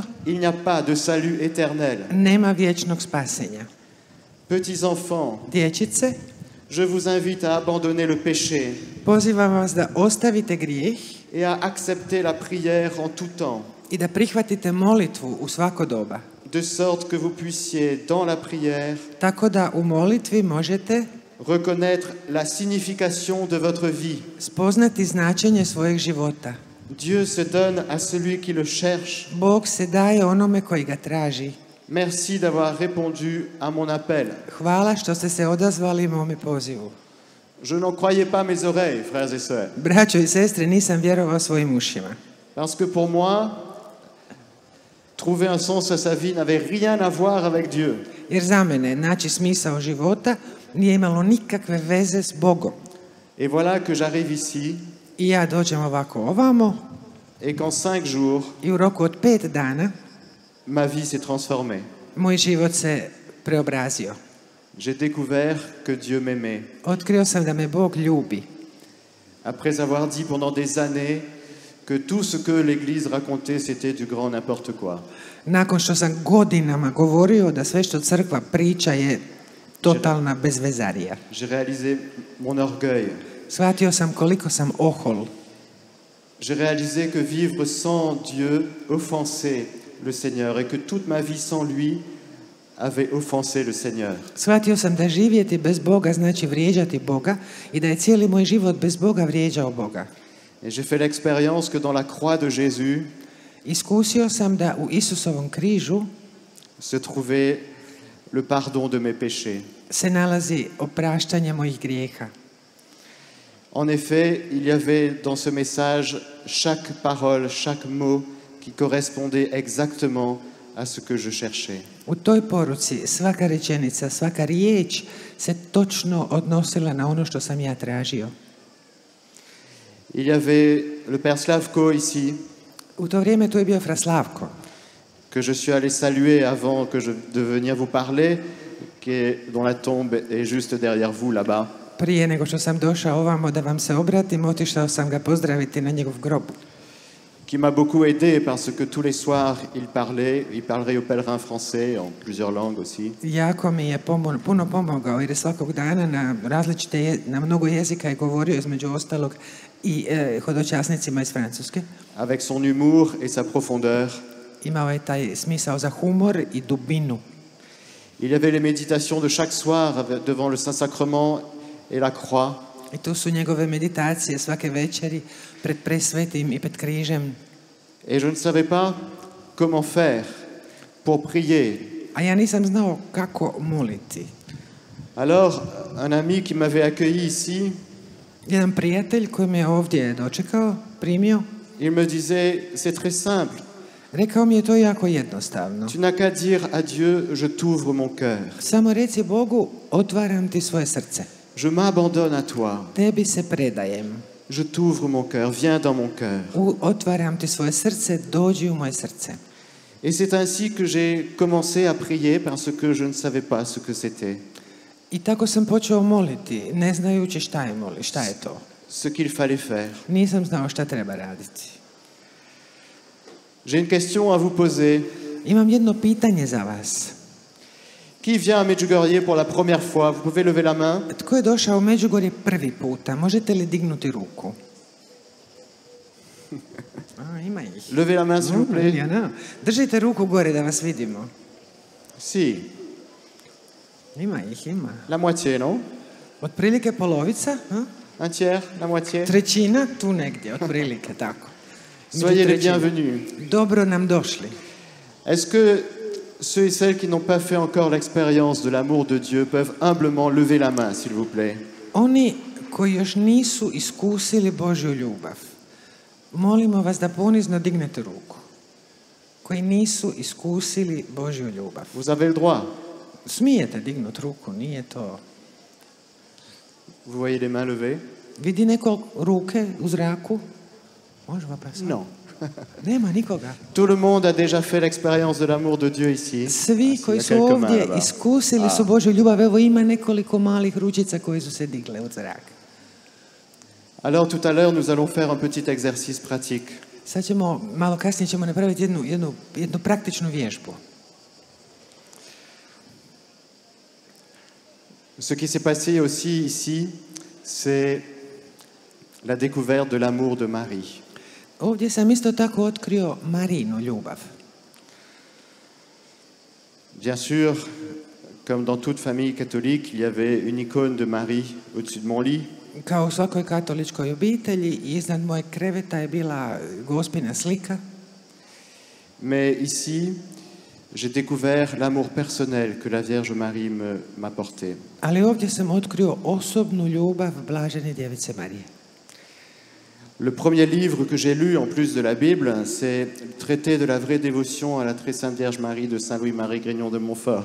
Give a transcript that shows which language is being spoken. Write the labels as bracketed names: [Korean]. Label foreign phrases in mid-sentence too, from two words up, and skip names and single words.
[French] il n'y a pas de salut éternel. [Croatian] nema vječnog spasenja. [French] Petits enfants, [Croatian] Dječice, [French] je vous invite à abandonner le péché [Croatian] pozivam vas da ostavite grijeh [French] et à accepter la prière en tout temps, [Croatian] i da prihvatite molitvu u svako doba. [French] de sorte que vous puissiez, dans la prière, [Croatian] Tako da u molitvi možete [French] reconnaître la signification de votre vie. [Croatian] spoznati značenje svojeg života. [French] Dieu se donne à celui qui le cherche. [Croatian] Bog se daje onome koji ga traži. [French] Merci d'avoir répondu à mon appel. [Croatian] Hvala što ste se odazvali mome pozivu. [French] Je n'en croyais pas mes oreilles, frères et sœurs, [Croatian] Braćo i sestre, nisam vjerovao svojim ušima. [French] parce que pour moi, trouver un sens à sa vie n'avait rien à voir avec Dieu. [Croatian] Jer za mene naći smisao života nije imalo nikakve veze s Bogom. [French] Et voilà que j'arrive ici [Croatian] I ja dođem ovako ovamo [French] et qu'en 5 jours, [Croatian] i u roku od 5 dana [French] ma vie s'est transformée. [Croatian] moj život se preobrazio. [French] J'ai découvert que Dieu m'aimait. [Croatian] Otkrio sam da me Bog ljubi. [French] Après avoir dit pendant des années que tout ce que l'Église racontait, c'était du grand n'importe quoi. [Croatian] Nakon što sam godinama govorio da sve što crkva priča je totalna bezvezarija. [French] J'ai réalisé mon orgueil. [Croatian] Shvatio sam koliko sam ohol. [French] J'ai réalisé que vivre sans Dieu offensait le Seigneur et que toute ma vie sans lui avait offensé le Seigneur. [Croatian] Shvatio sam da živjeti bez Boga znači vrijeđati Boga i da je cijeli moj život bez Boga vrijeđao Boga. [French] Et j'ai fait l'expérience que dans la croix de Jésus [Croatian] Iskusio sam da u Isusovom križu [French] se trouvait le pardon de mes péchés. [Croatian] se nalazi opraštanje mojih grijeha. [French] En effet, il y avait dans ce message chaque parole, chaque mot qui correspondait exactement à ce que je cherchais. [Croatian] U toj poruci svaka rečenica, svaka riječ se točno odnosila na ono što sam ja tražio. [French] Il y avait le Père Slavko ici, [Croatian] U to vrijeme tu je bio Fra Slavko, [French] que je suis allé saluer avant de venir vous parler, dont la tombe est juste derrière vous là-bas. [Croatian] prije nego što sam došao ovamo da vam se obratim, otišao sam ga pozdraviti na njegov grob. [French] qui m'a beaucoup aidé parce que tous les soirs, il parlerait aux pèlerins français en plusieurs langues aussi. [Croatian] Jako mi je puno pomogao jer je svakog dana na mnogo jezika je govorio između ostalog i hodočasnicima iz Francuske. [French] Avec son humour et sa profondeur. [Croatian] Imao je taj smisao za humor i dubinu. [French] Il y avait les méditations de chaque soir devant le Saint-Sacrement et la croix. [Croatian] I tu su njegove meditacije svake večeri pred presvetim i pred križem. [French] Et je ne savais pas comment faire pour prier. [Croatian] A ja nisam znao kako moliti. [French] Alors, un ami qui m'avait accueilli ici, [Croatian] Jedan prijatelj koji me ovdje dočekao, primio, [French] il me disait, c'est très simple. [Croatian] rekao mi je to jako jednostavno. [French] Tu n'as qu'à dire à Dieu, je t'ouvre mon cœur. [Croatian] Samo reci Bogu, otvaram ti svoje srce. [French] Je m'abandonne à toi. [Croatian] Tebi se predajem. [French] Je t'ouvre mon cœur, viens dans mon cœur. [Croatian] Otvaram ti svoje srce, dođi u moje srce. [French] Et c'est ainsi que j'ai commencé à prier parce que je ne savais pas ce que c'était. [Croatian] I tako sam počeo moliti, ne znajući šta je to. [French] Ce qu'il fallait faire. [Croatian] Nisam znao šta treba raditi. [French] J'ai une question à vous poser. [Croatian] Imam jedno pitanje za vas. [French] Qui vient à Medjugorje pour la première fois? Vous pouvez lever la main. [Croatian] Tko je došao u Međugorje prvi puta? Možete li dignuti ruku? Ima ih. [French] Levez la main, s'il vous plaît. [Croatian] Držite ruku gore da vas vidimo. [French] Si. [Croatian] Ima ih, ima. [French] La moitié, non? [Croatian] Otprilike polovica, [French] Un tiers, la moitié. [Croatian] trećina, tu negdje, otprilike, tako. [French] Soyez les bienvenus. [Croatian] Dobro nam došli. [French] Est-ce que ceux et celles qui n'ont pas fait encore l'expérience de l'amour de Dieu peuvent humblement lever la main, s'il vous plaît? [Croatian] Oni koji još nisu iskusili Božju ljubav, molimo vas da ponizno dignete ruku. Koji nisu iskusili Božju ljubav. [French] Vous avez le droit. [Croatian] Smijete dignuti ruku, nije to. [French] Vous voyez les mains levées? [Croatian] Vidi neko ruke u zraku? Možemo pa sad? [French] Non. [Croatian] Nema nikoga. [French] Tout le monde a déjà fait l'expérience de l'amour de Dieu ici. [Croatian] Svi Ah, koji [French] il y a [Croatian] su [French] quelques mains [Croatian] ovdje [French] là-bas. [Croatian] iskusili su Božju ljubav. Evo ima nekoliko malih ručica koji su se digle u zrak. [French] Alors tout à l'heure, nous allons faire un petit exercice pratique. [Croatian] Sad ćemo, malo kasnije ćemo napraviti jednu praktičnu vježbu. [French] Ce qui s'est passé aussi ici, c'est la découverte de l'amour de Marie. [Croatian] Ovdje sam isto tako otkrio Marinu ljubav. [French] Bien sûr, comme dans toute famille catholique, il y avait une icône de Marie au-dessus de mon lit. [Croatian] Kao u svakoj katoličkoj obitelji, iznad moje kreveta je bila Gospina slika. [French] Mais ici, j'ai découvert l'amour personnel que la Vierge Marie m'apportait. [Croatian] Ali ovdje sam otkrio osobnu ljubav Blažene Djevice Marije. [French] Le premier livre que j'ai lu, en plus de la Bible, c'est le traité de la vraie dévotion à la très sainte Vierge Marie de Saint-Louis-Marie Grignon de Montfort.